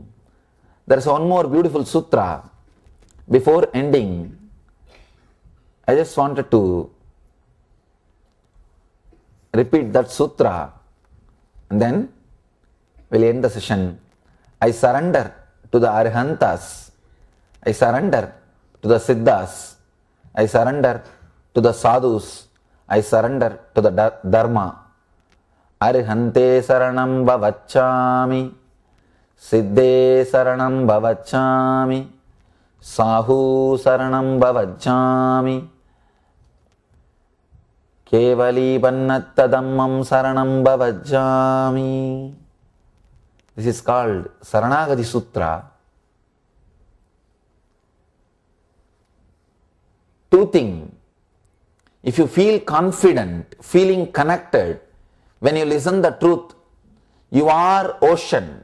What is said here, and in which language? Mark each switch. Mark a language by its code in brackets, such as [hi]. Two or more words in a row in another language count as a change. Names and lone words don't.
[en] There is one more beautiful sutra. Before ending, I just wanted to repeat that sutra and then we'll end the session. I surrender to the Arhantas. I surrender to the Siddhas. I surrender to the Sadhus. I surrender to the Dharma. [pra] Arhante saranam bhavachami. Siddhe saranam bhavachami. Sahu saranam bhavachami. Kevali pannattadammam saranam bhavachami. [en] This is called Saranagati Sutra. Two things. If you feel confident, feeling connected, when you listen the truth, you are ocean.